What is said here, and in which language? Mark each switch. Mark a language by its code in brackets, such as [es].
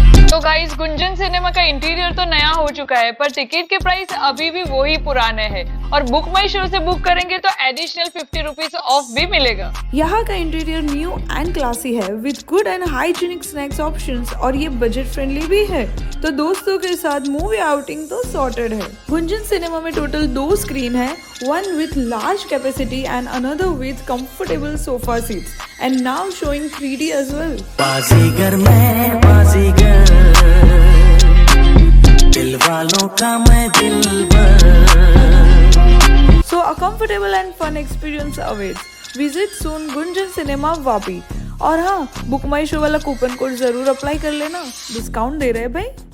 [hi] तो guys Gunjan cinema का interior तो नया हो चुका है पर टिकट के प्राइस अभी भी वही पुराने हैं और बुक माई शो से बुक करेंगे तो एडिशनल 50 रुपीज ऑफ भी मिलेगा. यहाँ का इंटीरियर न्यू एंड क्लासी है with good and hygienic snacks options और ये बजट फ्रेंडली भी है. तो दोस्तों के साथ मूवी आउटिंग तो सॉर्टेड है. गुंजन सिनेमा में टोटल 2 स्क्रीन है, [en] one with large capacity and another with comfortable sofa seats and now showing 3D as well. [hi] बाजीगर मैं बाजीगर, दिल वालों का मैं दिलबर. [en] So a comfortable and fun experience awaits. Visit soon [hi] Gunjan cinema Vapi. और हाँ, बुक माई शो वाला कूपन कोड जरूर अप्लाई कर लेना, डिस्काउंट दे रहे हैं भाई.